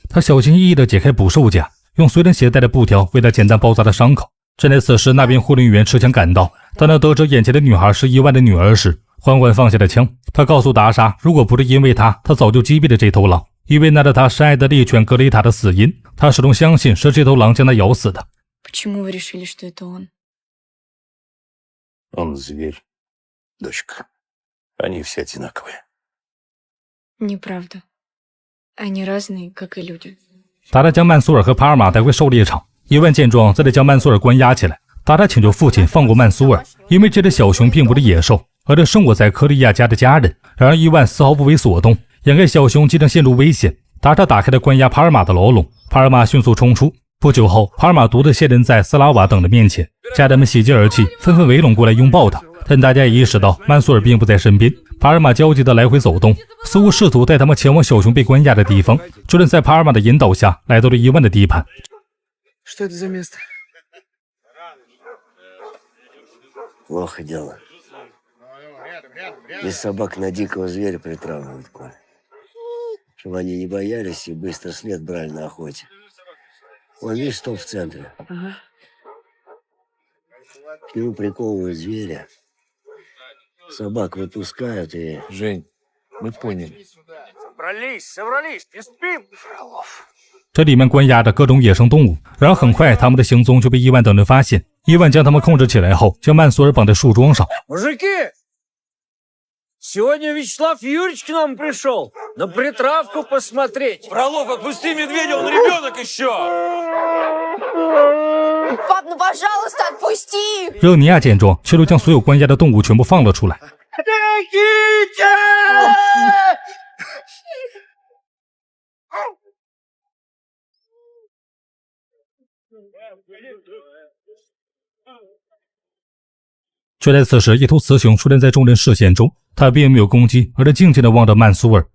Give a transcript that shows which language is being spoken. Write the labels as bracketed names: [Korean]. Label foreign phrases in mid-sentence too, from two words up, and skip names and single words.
[Chinese] 他小心翼翼地解开捕兽夹，用随身携带的布条为他简单包扎了伤口。正在此时，那边护林员持枪赶到，当他得知眼前的女孩是伊万的女儿时，缓缓放下了枪。他告诉达莎，如果不是因为他早就击毙了这头狼，因为那是他深爱的猎犬格雷塔的死因。他始终相信是这头狼将他咬死的。 [Russian] Почему вы решили, что это он? Он зверь, дочка. Они все одинаковые. Неправда. Они разные, как и люди. [Chinese] 达达将曼苏尔和帕尔玛带回狩猎场。伊万见状，再得将曼苏尔关押起来。达达请求父亲放过曼苏尔，因为这只小熊并不是野兽，而是生活在科利亚家的家人。然而伊万丝毫不为所动，眼看小熊即将陷入危险，达达打开了关押帕尔玛的牢笼。帕尔玛迅速冲出。不久后，帕尔玛独自现身在斯拉瓦等的面前，家人们喜极而泣，纷纷围拢过来拥抱他。但大家也意识到曼苏尔并不在身边。帕尔玛焦急地来回走动，似乎试图带他们前往小熊被关押的地方。众人在帕尔玛的引导下来到了伊万的地盘。 [Russian] Что это за место? Плохо дело. Из собак на дикого зверя притравливают, Коля. Чтобы они не боялись и быстро след брали на охоте. Вон, видишь, столб в центре. Ага. К нему приковывают зверя. Собак выпускают и... Жень, мы поняли. Собрались, не спим! Фролов. [Chinese] 这里面关押着各种野生动物，然而很快他们的行踪就被伊万等人发现。伊万将他们控制起来后，将曼苏尔绑在树桩上。 [Russian] Мужики, сегодня Вячеслав Юрьевич к нам пришел на притравку посмотреть. Фролов, отпусти медведя, он ребенок еще! Пап, ну пожалуйста, отпусти! [Chinese] 热尼亚见状，却都将所有关押的动物全部放了出来。却在此时，一头雌熊出现在众人视线中，它并没有攻击，而是静静地望着曼苏尔。